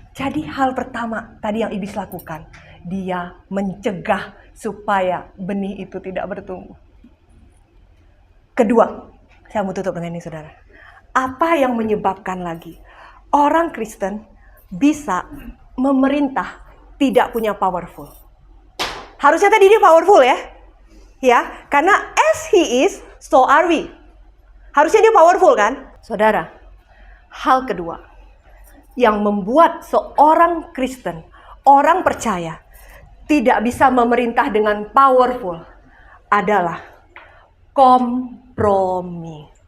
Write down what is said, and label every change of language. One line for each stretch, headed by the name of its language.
Indonesian: Jadi hal pertama tadi yang iblis lakukan. Dia mencegah supaya benih itu tidak bertumbuh. Kedua, saya mau tutup dengan ini saudara. Apa yang menyebabkan lagi orang Kristen bisa memerintah tidak punya powerful? Harusnya tadi dia powerful ya. Ya, karena
English: as he is, so are we.
Indonesian: Harusnya dia powerful kan? Saudara, hal kedua yang membuat seorang Kristen, orang percaya, tidak bisa memerintah dengan powerful adalah kompromi.